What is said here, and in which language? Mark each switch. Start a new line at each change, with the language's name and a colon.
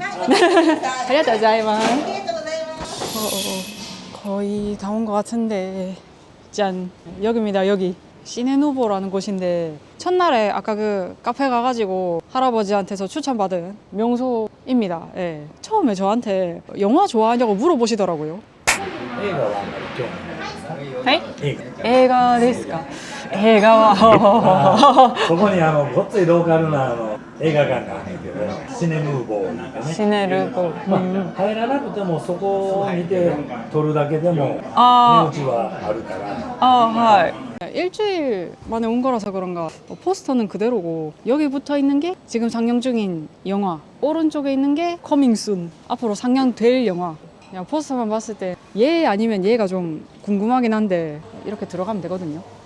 Japanese: ありがとうございます。ありがとうございます。
Korean: 거의 다 온 것 같은데 짠 여기입니다. 여기 시네누보라는 곳인데 첫날에 아까 그 카페 가가지고 할아버지한테서 추천받은 명소입니다. 예. 처음에 저한테 영화 좋아하냐고 물어보시더라고요.
Japanese: 映画はあんまり興味ないですか？映画。映画ですか？映画はそこにごっついローカルな映画館があるんだけど、シネヌーボーなんかね。シネルボまあ、入らなくてもそこを見て撮るだけでもあ値打ちはあるから。
Korean: 아, 일주일 만에 온 거라서 그런가 포스터는 그대로고 여기 붙어 있는 게 지금 상영 중인 영화, 오른쪽에 있는 게 커밍 순 앞으로 상영될 영화. 그냥 포스터만 봤을 때 얘 아니면 얘가 좀 궁금하긴 한데 이렇게 들어가면 되거든요.